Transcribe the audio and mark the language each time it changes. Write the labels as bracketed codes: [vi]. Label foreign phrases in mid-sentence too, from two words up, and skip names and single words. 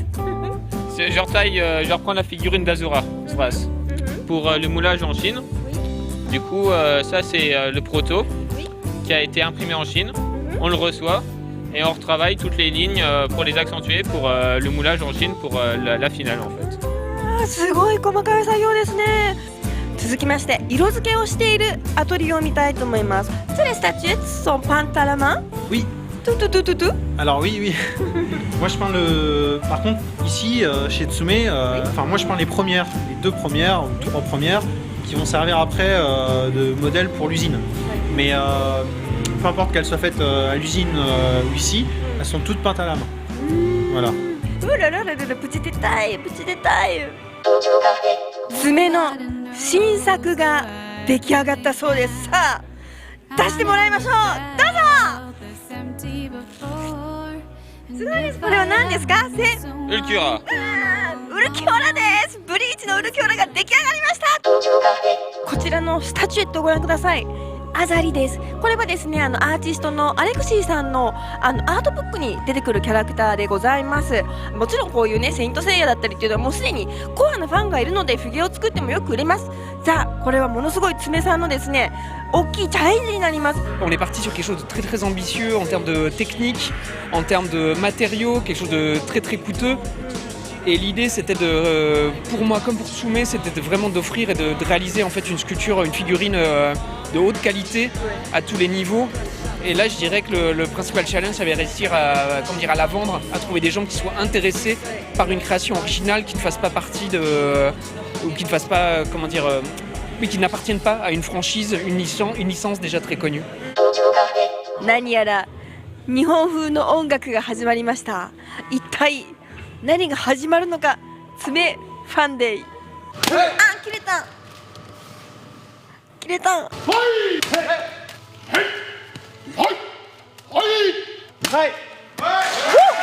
[fr] Je reprends la figurine d'Azura pour le moulage en Chine. Du coup, ça c'est le proto qui a été imprimé en Chine. On le reçoit et on retravaille toutes les lignes pour les accentuer pour le moulage en Chine pour la finale en fait. [ja] すごい細かい作業ですね。続きまして色付けをしているアトリエを見たいと思います。 [fr] So les statuettes sont peintes à la main? Oui. Tout. Alors oui. Moi je peins Par contre ici chez Tsume, moi je peins les premières, les 2 premières ou 3 premières qui vont servir après de modèle pour l'usine. Mais peu importe qu'elles soient faites à l'usine ou ici, elles sont toutes peintes à la main. Voilà. Ouh là là, le petit détail. [ja] 爪の新作が出来上がったそうです。さあ出してもらいましょう。どうぞ。すごいです。これは何ですか？ウルキュラ。ウルキュラです。ブリーチのウルキュラが出来上がりました。こちらのスタチュエットをご覧ください。あざりです。これはですね、アーティストのアレクシーさんのアートブックに出てくるキャラクターでございます。もちろんこういうね、セイントセイヤだったりっていうのはもうすでにコアなファンがいるのでフィギュアを作ってもよく売れます。さあ、これはものすごい爪さんのですね、大きいチャレンジになります。 [fr] On est parti sur quelque chose de très très ambitieux en termes de technique, en termes de matériaux, quelque chose de très très coûteux. Et l'idée c'était de, pour moi comme pour Tsume, c'était vraiment d'offrir et de réaliser en fait une sculpture, une figurine de haute qualité à tous les niveaux. Et là je dirais que le principal challenge c'est de réussir à, comment dire, à la vendre, à trouver des gens qui soient intéressés par une création originale qui ne fasse pas partie de, ou qui ne fasse pas, comment dire, mais qui n'appartiennent pas à une franchise, une licence déjà très connue. [ja] 何やら日本風の音楽が始まりました。一体何が始まるのか、爪ファンデイ。あ、切れた。切れた。はい